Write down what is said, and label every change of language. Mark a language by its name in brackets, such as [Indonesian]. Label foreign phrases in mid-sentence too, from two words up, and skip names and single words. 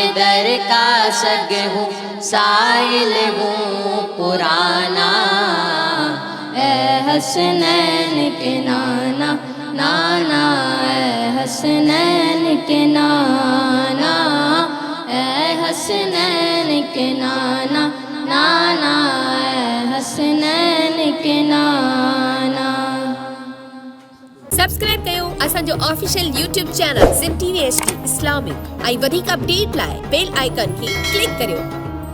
[Urdu] در کا سگ ہوں، سائل ہوں پرانا، اے حسنین کے نانا نانا، اے حسنین کے نانا، اے حسنین کے نانا نانا، اے حسنین کے نانا۔ [Sindhi] सब्सक्राइब कयो असांजो [English] ऑफिशियल YouTube चैनल [Sindhi] ज़िम TV HD इस्लामिक ऐं वधीक अपडेट लाइ [English] बेल आइकन [Sindhi] खे क्लिक करियो।